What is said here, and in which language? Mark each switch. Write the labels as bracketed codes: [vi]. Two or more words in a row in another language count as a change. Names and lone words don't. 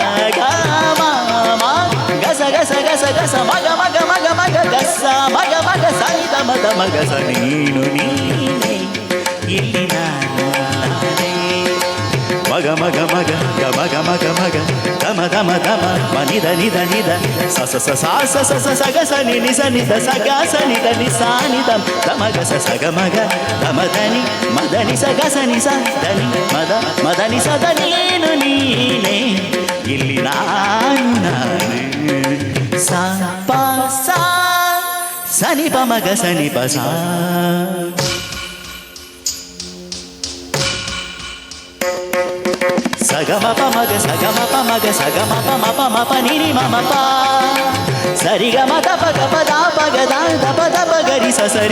[kn] ಮ ಗಸ ಗಸ ಗಸ ಗಸ ಮಗ ಮಗ ಮಗ ಮಗ ಗಸ ಮಗ ಮಗ ಸನಿ ದಮ ದಮ ಗಸ ನೀನು ನೀನೆ ಇಲ್ಲಿ ನಾನು ನಾನೇ ಮಗ ಮಗ ಮಗ ಗ ಮಗ ಮಗ ಮಗ ದಮ ದಮ ದಮ ಮನಿದ ನಿದ ನಿದ ಸ ಸ ಸ ಸ ಸ ಸ ಸ ಸ ಗ ಸ ನಿ ನಿ ಸ ನಿದ ಸ ಗ ಸ ನಿದ ನಿ ಸ ನಿ ದಮ ದಮ ಗ ಸ ಸ ಗ ಮಗ ದಮ ಧನಿ ಮದ ನಿ ಸ ಗ ಸ ನಿ ಸ ಧನಿ ಮದ ಮದ ನಿ ಸ ದ ನೀನು ನೀನೇ ಇಲ್ಲಿ ನಾನು ನಾನೇ ಸ ಪ ಸ ಸ ನಿ ಪ ಮ ಗ ಸ ನಿ ಪ ಸ ಸಗಮ ಪ ಮಗ ಸಗಮ ಪ ಮಗ ಸಗಮ ಪ ಮ ಪ ಮ ಪ ನಿ ನಿ ಮ ಮ ಪ ಸರಿ ಗ ಮ ದ ಪ ಗ ಪ ದ ಪ ಗ ದ ದ ಪ ದ ಪ ಗರಿ ಸ ಸರಿ